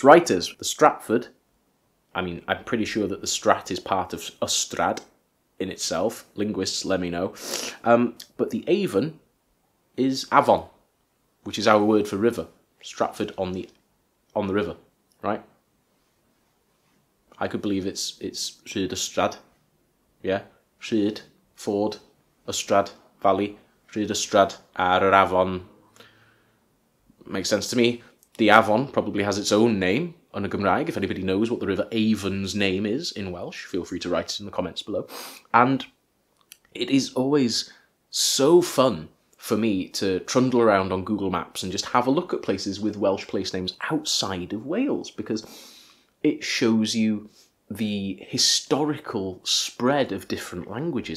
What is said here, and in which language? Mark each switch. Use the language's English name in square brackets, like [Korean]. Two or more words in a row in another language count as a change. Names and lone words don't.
[English] Writers, the Stratford, I mean, I'm pretty sure that the Strat is part of Ystrad in itself. Linguists, let me know. But the Avon is Avon, which is our word for river. Stratford on the river, right? I could believe it's Rhyd Ystrad, yeah? [Welsh] Rhyd, Ford, Ystrad, Valley, Rhyd Ystrad, ar yr Afon. [English] Makes sense to me. The Avon probably has its own name on [Welsh] a Gymraeg. [English] If anybody knows what the River Avon's name is in Welsh, feel free to write it in the comments below. And it is always so fun for me to trundle around on Google Maps and just have a look at places with Welsh place names outside of Wales, because it shows you the historical spread of different languages.